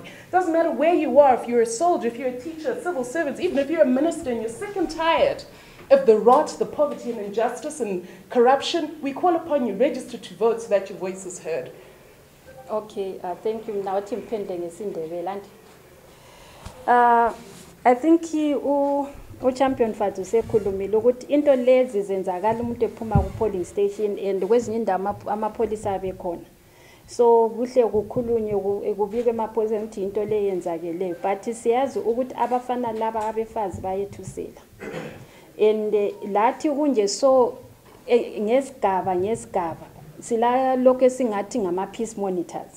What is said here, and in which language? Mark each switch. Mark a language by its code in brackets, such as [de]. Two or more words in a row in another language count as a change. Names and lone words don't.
[en] Doesn't matter where you are, if you're a soldier, if you're a teacher, a civil servant, even if you're a minister and you're sick and tired of the rot, the poverty and injustice and corruption, we call upon you, register to vote so that your voice is heard. Okay, thank you. Now, Tim Pending is in the Veland. I think [nd] champion Fatu sekhulumile ukuthi into lezi zenzakala umuntu ephuma ku [en] polling station [nd] and kwezinye indawo amapolisa abekhona. So kuhle ukukhulunywe ekubike amapholisa ukuthi into le yenzakele, but siyazi ukuthi abafana laba abefazi bayethusela. And lathi kunje so ngesigaba sila lokho esingathi ngama [en] peace monitors.